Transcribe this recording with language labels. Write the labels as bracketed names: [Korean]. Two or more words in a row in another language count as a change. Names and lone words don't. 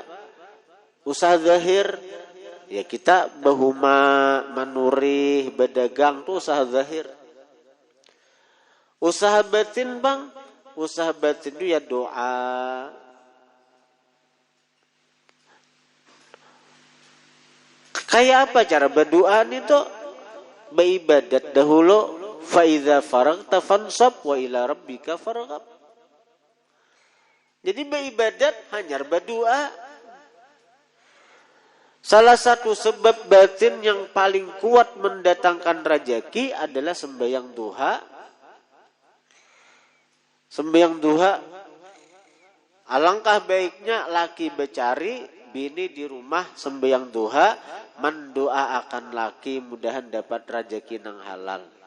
[Banjar] Usaha zahir ya kita bahuma, manurih, berdagang tuh usaha zahir. Usaha batin bang, usaha batin itu ya doa. Kayak apa cara berdoa itu? Beribadat dahulu. [Arabic] Fa idza faragta fansab wa ila rabbika farghab. [Banjar] Jadi beribadat hanya berdoa. Salah satu sebab batin yang paling kuat mendatangkan rezeki adalah sembahyang duha. Sembahyang duha, alangkah baiknya laki becari, bini di rumah sembahyang duha, mendoakan laki mudahan dapat rezeki nang halal.